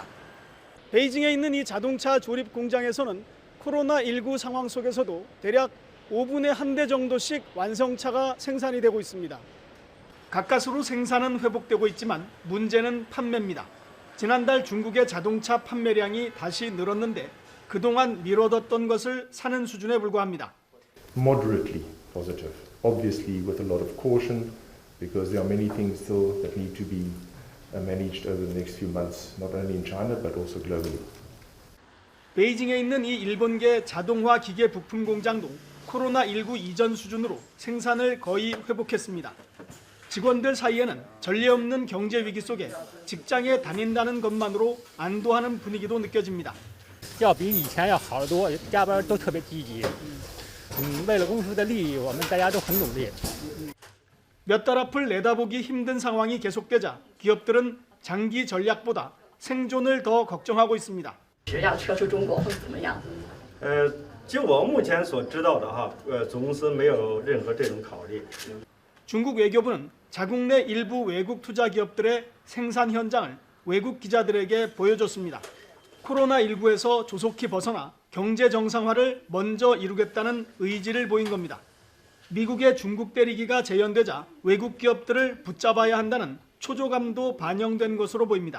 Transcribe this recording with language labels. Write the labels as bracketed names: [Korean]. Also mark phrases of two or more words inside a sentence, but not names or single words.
[Korean] 베이징에 있는 이 자동차 조립 공장에서는 코로나19 상황 속에서도 대략 5분에 1대 정도씩 완성차가 생산이 되고 있습니다. 가까스로 생산은 회복되고 있지만 문제는 판매입니다. 지난달 중국의 자동차 판매량이 다시 늘었는데 그동안 미뤄뒀던 것을 사는 수준에 불과합니다. [English] Moderately positive, obviously with a lot of caution because there are many things still that need to be managed over the next few months, not only in China but also globally. [Korean] 베이징에 있는 이 일본계 자동화 기계 부품 공장도 코로나19 이전 수준으로 생산을 거의 회복했습니다. 직원들 사이에는 전례 없는 경제 위기 속에 직장에 다닌다는 것만으로 안도하는 분위기도 느껴집니다. [Chinese] 要比以前要好得多，加班都特别积极。为了公司的利益，我们大家都很努力。 [Korean] 몇 달 앞을 내다보기 힘든 상황이 계속되자 기업들은 장기 전략보다 생존을 더 걱정하고 있습니다. [Chinese] 学校撤出中国会怎么样？就我目前所知道的哈，总公司没有任何这种考虑。 [Korean] 중국 외교부는 자국 내 일부 외국 투자 기업들의 생산 현장을 외국 기자들에게 보여줬습니다. 코로나19에서 조속히 벗어나 경제 정상화를 먼저 이루겠다는 의지를 보인 겁니다. 미국의 중국 때리기가 재현되자 외국 기업들을 붙잡아야 한다는 초조감도 반영된 것으로 보입니다.